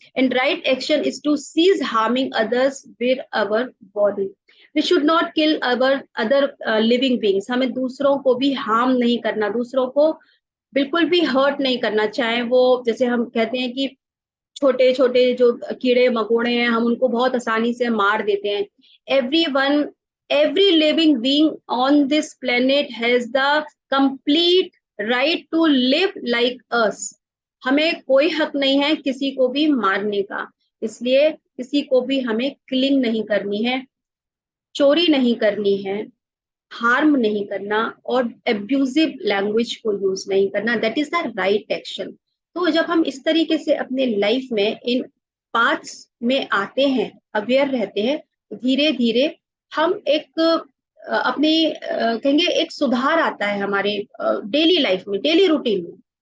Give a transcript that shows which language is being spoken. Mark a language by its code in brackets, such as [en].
[en] And right action is to cease harming others with our body. We should not kill our other living beings, [hi] हमें दूसरों को भी harm नहीं करना, दूसरों को बिल्कुल भी हर्ट नहीं करना, चाहे वो जैसे हम कहते हैं कि छोटे छोटे जो कीड़े मकोड़े हैं हम उनको बहुत आसानी से मार देते हैं। [en] Everyone, every living being on this planet has the complete right to live like us। [hi] हमें कोई हक नहीं है किसी को भी मारने का, इसलिए किसी को भी हमें किलिंग नहीं करनी है, चोरी नहीं करनी है, हार्म नहीं करना और एब्यूजिव लैंग्वेज को यूज नहीं करना। [en] That is the right action. [hi] तो जब हम इस तरीके से अपने लाइफ में इन पाथ्स में आते हैं, अवेयर रहते हैं, धीरे धीरे हम एक अपनी कहेंगे एक सुधार आता है हमारे डेली लाइफ में, डेली रूटीन में।